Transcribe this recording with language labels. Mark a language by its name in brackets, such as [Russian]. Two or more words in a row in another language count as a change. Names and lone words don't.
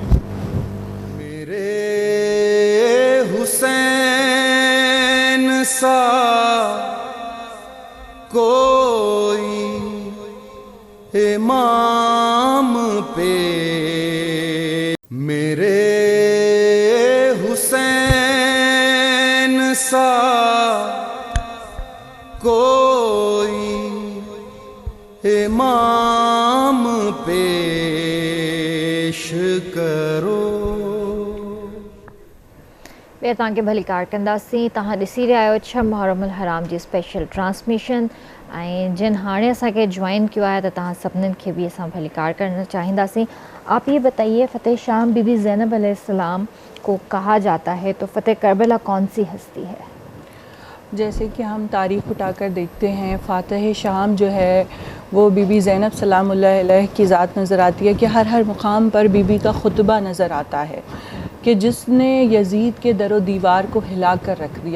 [Urdu] میرے حسین سا کوئی امام پہ، میرے حسین سا کوئی پیش کرو. [Sindhi] ॿिया तव्हांखे भली कार कंदासीं। तव्हां ॾिसी रहिया आहियो 6 मुहर्रम अल हराम जी [English] special transmission, [Sindhi] ऐं जिन हाणे असांखे [Urdu] جوائن کیا ہے [Sindhi] तो तव्हां सभिनीनि खे भी असां भली कार करना चाहींदासीं। [Urdu] آپ یہ بتائیے، فتح شام بی بی زینب علیہ السلام کو کہا جاتا ہے، تو فتح کربلا کون سی ہستی ہے? جیسے کہ ہم تاریخ اٹھا کر دیکھتے ہیں، فاتح شام جو ہے وہ بی بی زینب سلام اللہ علیہ کی ذات نظر آتی ہے کہ ہر مقام پر بی بی کا خطبہ نظر آتا ہے کہ جس نے یزید کے در و دیوار کو ہلا کر رکھ دیا.